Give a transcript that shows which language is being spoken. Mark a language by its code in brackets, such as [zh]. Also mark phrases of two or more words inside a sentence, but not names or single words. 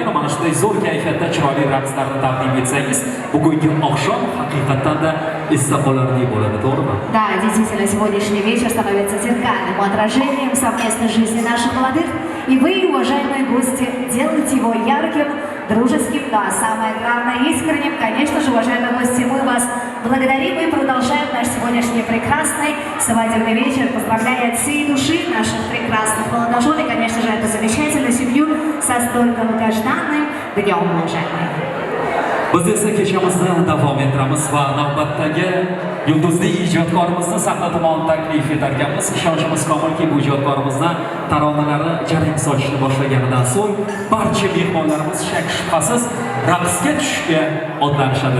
[uz] Mana shunday zo'r kayfiyatda chiroyli raqslarni taqdim etsangiz, bugungi oqshom haqiqatan esda qolarli bo'ladi, to'g'rimi? [ru] Да, действительно, сегодняшний вечер становится зеркальным отражением совместной жизни наших молодых. И вы, уважаемые гости, делаете его ярким, дружеским, да, самое главное, искренним. Конечно же, уважаемые гости, мы вас благодарим и продолжаем наш сегодняшний прекрасный свадебный вечер, поздравляя от всей души наших прекрасных молодожен и, конечно же, эту замечательную семью со столь долгожданным днем, уважаемые. [uz] Biz esa kechamizni davom ettiramiz va navbatdagi yulduzli ijodkorimizni sahna tomon taklif etarkanmiz. Ishonchimiz komilki, bu ijodkorimizni taronalari jarang sochishni boshlaganidan so'ng barcha mehmonlarimiz shak shubhasiz raqsga tushishga otlanishadi.